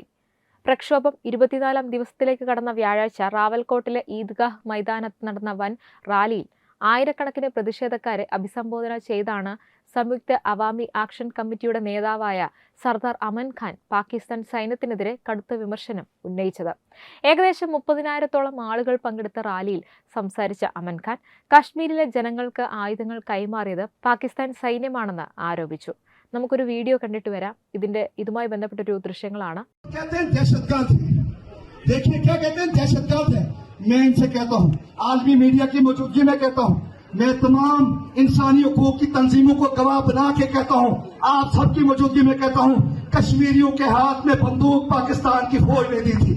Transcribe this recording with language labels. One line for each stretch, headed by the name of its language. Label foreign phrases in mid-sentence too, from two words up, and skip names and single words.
Malayalam: പ്രക്ഷോഭം 24-ാം ദിവസത്തിലേക്ക് കടന്ന വ്യാഴാഴ്ച റാവൽകോട്ടിലെ ഈദ്ഗാഹ് മൈതാനത്ത് നടന്ന വൻ റാലിയിൽ ആയിരക്കണക്കിന് പ്രതിഷേധക്കാരെ അഭിസംബോധന ചെയ്താണ് സംയുക്ത അവാമി ആക്ഷൻ കമ്മിറ്റിയുടെ നേതാവായ സർദാർ അമൻ ഖാൻ പാകിസ്ഥാൻ സൈന്യത്തിനെതിരെ കടുത്ത വിമർശനം ഉന്നയിച്ചത്. ഏകദേശം 30,000-ത്തോളം ആളുകൾ പങ്കെടുത്ത റാലിയിൽ സംസാരിച്ച അമൻ ഖാൻ കശ്മീരിലെ ജനങ്ങൾക്ക് ആയുധങ്ങൾ കൈമാറിയത് പാകിസ്ഥാൻ സൈന്യമാണെന്ന് ആരോപിച്ചു. നമുക്കൊരു വീഡിയോ കണ്ടിട്ട് വരാം. ഇതുമായി ബന്ധപ്പെട്ടൊരു ദൃശ്യങ്ങളാണ്.
Urdu: دیکھیے کیا کہتے ہیں، دہشت گرد ہے. میں ان سے کہتا ہوں، عالمی میڈیا کی موجودگی میں کہتا ہوں، میں تمام انسانی حقوق کی تنظیموں کو گواہ بنا کے کہتا ہوں، آپ سب کی موجودگی میں کہتا ہوں، کشمیریوں کے ہاتھ میں بندوق پاکستان کی فوج نے دی تھی.